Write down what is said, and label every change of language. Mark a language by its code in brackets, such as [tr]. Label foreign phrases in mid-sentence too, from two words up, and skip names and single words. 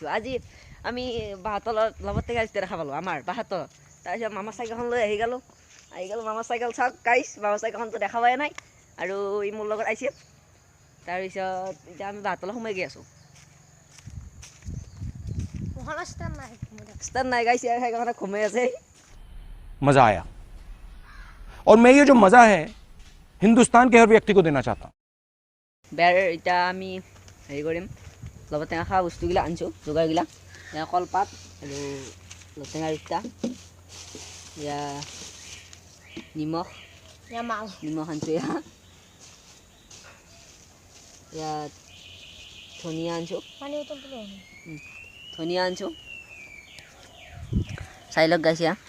[as] আজি আমি বাহঁতলৰ লগত টেঙা দেখা পালোঁ আমাৰ বাহঁতৰ। তাৰপিছত মামাৰ চাইকেলখন লৈ আহি গ'লোঁ মামাৰ চাইকেল চাওক গাইছ, মামাৰ চাইকেলখনতো দেখা পোৱাই নাই আৰু ই মোৰ লগত আহিছে। তাৰপিছত এতিয়া আমি বাহঁতলৈ সোমাই গৈ আছোঁ। ষ্টাৰ্ট নাই গাইছ, চাইকেলখনে ঘুমাই আছে। [hi] मज़ा आया और मैं ये जो मज़ा है हिंदुस्तान के हर व्यक्ति को देना चाहता हूँ। [as] বেৰ এতিয়া আমি হেৰি কৰিম, লগত টেঙা খোৱা বস্তুবিলাক আনিছোঁ, যোগাৰবিলাক কলপাত আৰু টেঙাৰ ইটা, এয়া নিমখ আনিছোঁ, ইয়াত ধনিয়া আনিছোঁ, চাই লওক গাইছ।